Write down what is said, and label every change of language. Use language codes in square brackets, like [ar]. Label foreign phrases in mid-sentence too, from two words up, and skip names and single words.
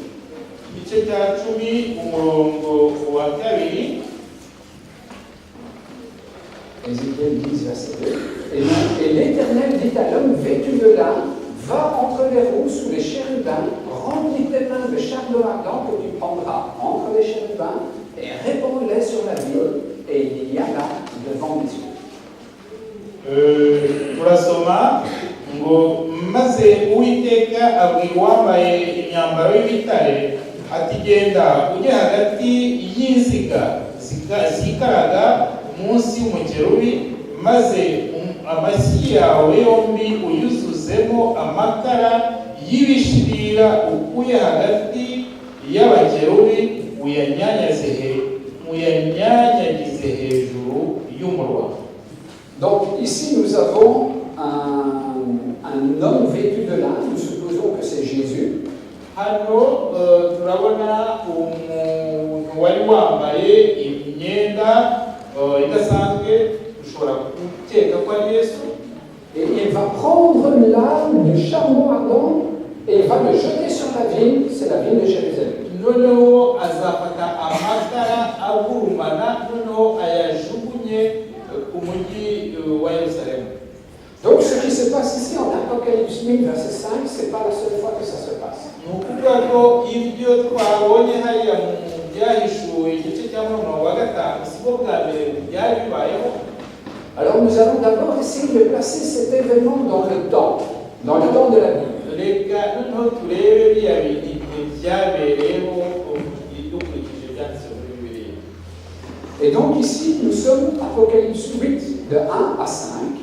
[fr] Ézéchiel 10, verset 2. Et l'Éternel dit à l'homme vêtu de lin, va entre les roues sous les chérubins, remplis tes mains de charbon ardent que tu prendras entre les chérubins et répands-les sur la ville, et il y a là devant les yeux. [rw] Turasoma ngo maze Uwiteka abwira uwambaye imyambaro y'ibitare ati genda ujye hagati y'inziga zikaraga munsi y'umukerubi, maze amashyi yawe yombi uyuzuzemo amakara y'ibishirira ukuye hagati y'abakerubi uyanyanyagize hejuru y'umurwa. [fr] Donc ici nous avons un homme vêtu de lin, nous supposons que c'est Jésus. [rw] Hano turabona umuntu wari wambaye imyenda idasanzwe, ushobora gukeka ko ari Yesu. [fr] Et il va prendre l'âme du charbon ardent et il va le jeter sur la ville, c'est la ville de Jérusalem. [rw] Noneho azafata amakara agurumana, noneho ayajugunye ku mujyi wa Yerusalemu. [fr] Donc ce qui se passe ici en Apocalypse 8, verset 5, c'est pas la seule fois que ça se passe. [rw] Nukuvuga ko ibyo twabonye hariya mu byahishuwe igice cya 5 si bwo bwa mbere byari bibayeho. [fr] Alors nous allons d'abord essayer de placer cet événement dans le temps de la Bible. Et donc ici nous sommes Apocalypse 8 de 1 à 5.